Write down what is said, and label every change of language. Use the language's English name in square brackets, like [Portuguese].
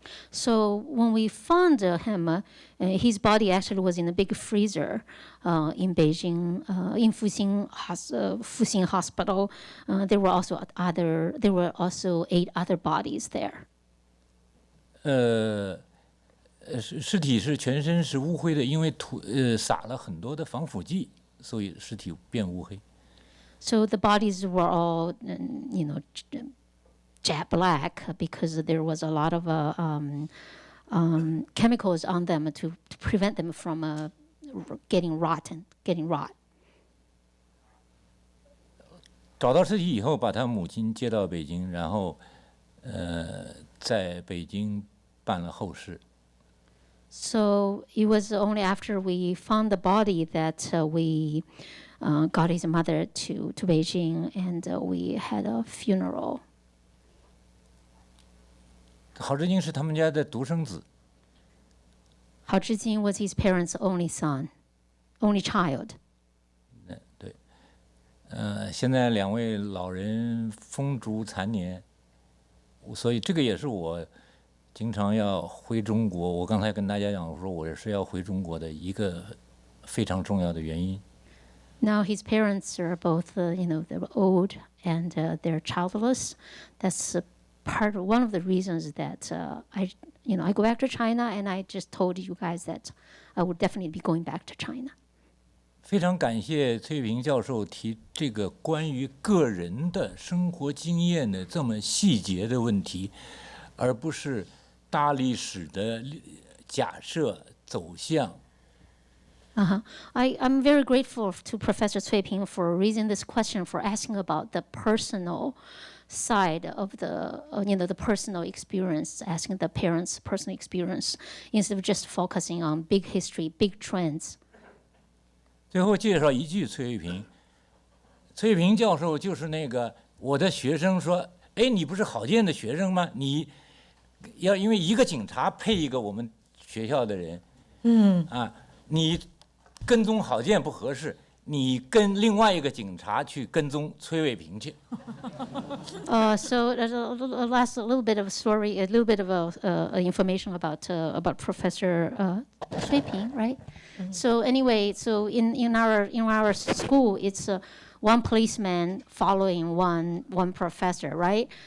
[English] So when we found him, his body actually was in a big freezer in Beijing, in Fuxing Hospital. There were also 8 other bodies there. [Chinese] 尸体是全身是乌灰的，因为撒了很多的防腐剂，所以尸体变乌黑。 [English] So the bodies were all, jet black because there was a lot of chemicals on them to prevent them from getting rot. [Chinese] 找到尸体以后，把他母亲接到北京，然后在北京办了后事。 [English] So it was only after we found the body that we got his mother to Beijing, and we had a funeral. [Chinese] 郝志京是他们家的独生子。 [English] Hao Zhijing was his parents' only child. [Chinese] 对，现在2位老人风烛残年，所以这个也是我经常要回中国。我刚才跟大家讲说，我是要回中国的一个非常重要的原因。 [English] Now his parents are both, they're old and they're childless. That's one of the reasons that I go back to China, and I just told you guys that I would definitely be going back to China. [Chinese] 非常感谢崔平教授提这个关于个人的生活经验的这么细节的问题，而不是大历史的假设走向。 [English] I'm very grateful to Professor Cui Ping for raising this question, for asking about the personal side of the personal experience, asking the parents' personal experience, instead of just focusing on big history, big trends. [Chinese] 最后介绍一句崔平，崔平教授就是那个我的学生说，哎，你不是郝建的学生吗？你要因为一个警察配一个我们学校的人，你跟踪郝建不合适，你跟另外一个警察去跟踪崔卫平去。 [English] So last a little bit of a story, a little bit of information about Professor Cui Ping, right? So anyway, so in our school, it's one policeman following one professor, right?